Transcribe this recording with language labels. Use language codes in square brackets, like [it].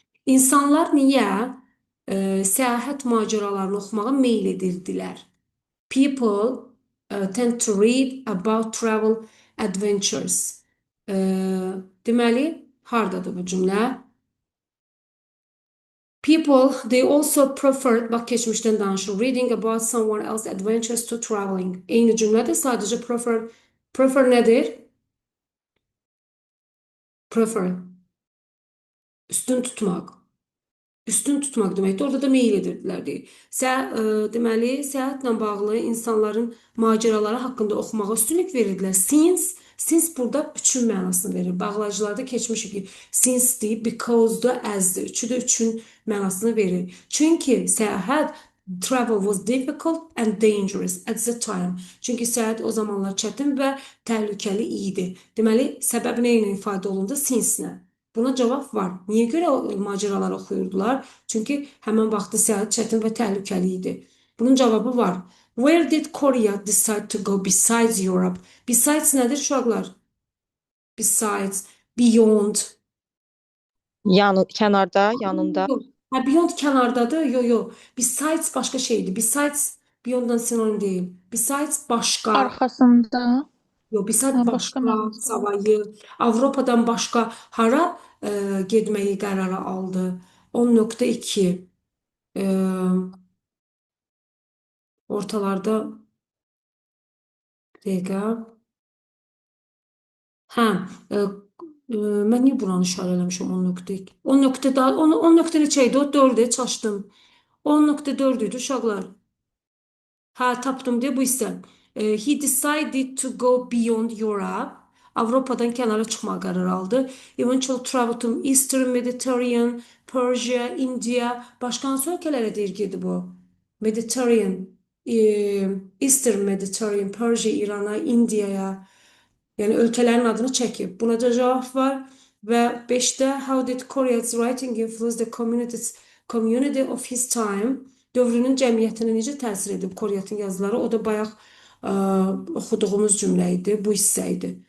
[az] İnsanlar niyə səyahət macəralarını oxumağa meyil edirdilər? [en] People tend to read about travel adventures. [az] Deməli, hardadır bu cümlə? [en] People, they also preferred, [az] bax keçmişdən danışır, [en] reading about someone else adventures to traveling. [az] Eyni cümlədir, sadəcə prefer nədir? Prefer, üstün tutmaq. Üstün tutmaq deməkdir. Orada da meyil edirdilər deyir. Deməli, səyahətlə bağlı insanların macəraları haqqında oxumağa üstünlük verirdilər. Since burada üçün mənasını verir. Bağlacılarda keçmişik ki, since deyib, because da as'dır. Üçü də üçün mənasını verir. Çünki səyahət [en] travel was difficult and dangerous at the time. [az] Çünki səyahət o zamanlar çətin və təhlükəli idi. Deməli, səbəb nə ilə ifadə olundu? Since-nə. Buna cavab var. Niyə görə macəralar oxuyurdular? Çünki həmin vaxtda səyahət çətin və təhlükəli idi. Bunun cavabı var. [en] Where did Korea decide to go besides Europe? [az] Besides nədir uşaqlar? Besides, beyond. Kənarda, yanında. Yox. Hə, beyond kənardadır. Yox. Besides başqa şeydir. Besides beyonddan sinonim deyil. Besides başqa. Arxasında. Yox, besides Hə, başqa mənası var. savayı, Avropadan başqa hara getməyi qərara aldı? 10.2 ortalarda dəqiqə. Hə, mən niyə buranı işarə eləmişəm 10.2? 10 nöqtə neçə idi? O 4-ə çaşdım. 10.4 idi uşaqlar. Hə, tapdım deyə bu hissə. [en] He decided to go beyond Europe. [az] Avropadan kənara çıxmağa qərar aldı. [en] Eventual travel to Eastern Mediterranean, Persia, India. [az] Başqa hansı ölkələrə deyir gedir bu? Mediterranean, Eastern Mediterranean, Persia, İrana, Indiyaya. Yəni ölkələrin adını çəkib. Buna da cavab var. Və 5-də [en] how did Korea's writing influence the community of his time? [az] Dövrünün cəmiyyətinə necə təsir edib Koreatın yazıları? O da bayaq oxuduğumuz cümlə idi, bu hissə idi.